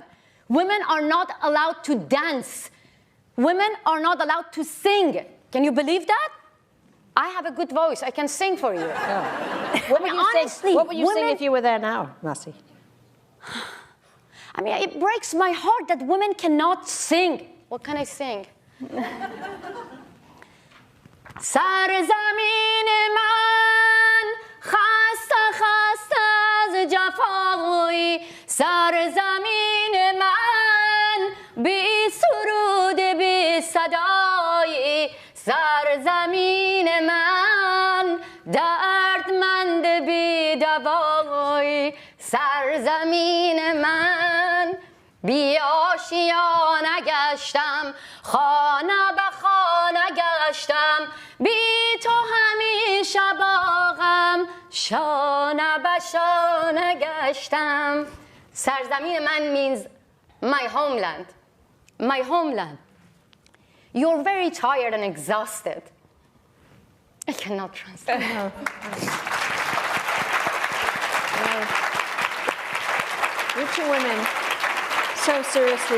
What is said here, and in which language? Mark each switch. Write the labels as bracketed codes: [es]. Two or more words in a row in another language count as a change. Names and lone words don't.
[en] Women are not allowed to dance. Women are not allowed to sing. Can you believe that? I have a good voice. I can sing for you. Yeah. What would you sing if you were there now, Masih? I mean, it breaks my heart that women cannot sing. What can I sing? [fa] سرزمین من خسته خسته از جفای سرزمین من بی سرود بی صدای سرزمین من دردمند بی دوای سرزمین من بی آشیانه گشتم خانه به خانه گشتم بی تو همیشه باغم شانه به شانه گشتم سرزمین من [en] means my homeland, my homeland. You're very tired and exhausted. I cannot translate. No. Reaching women so seriously.